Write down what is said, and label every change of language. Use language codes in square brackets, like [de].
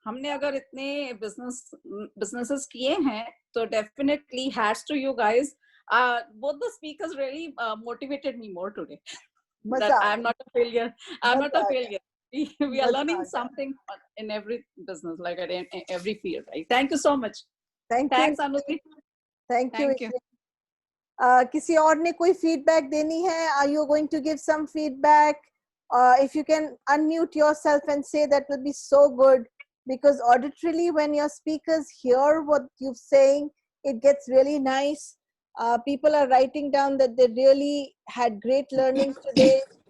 [hi] हमने अगर इतने businesses किए हैं, तो [en] definitely hats to you guys. Both the speakers really motivated me more today. That I'm not a failure. I'm not a failure. We are learning something in every business, like in every field, right? Thank you so much. Thanks, Anuti. Thank you. [hi] किसी और ने कोई feedback देनी है? [en] Are you going to give some feedback? If you can unmute yourself and say, that will be so good, because auditorily when your speakers hear what you're saying, it gets really nice. People are writing down that they really had great learnings today.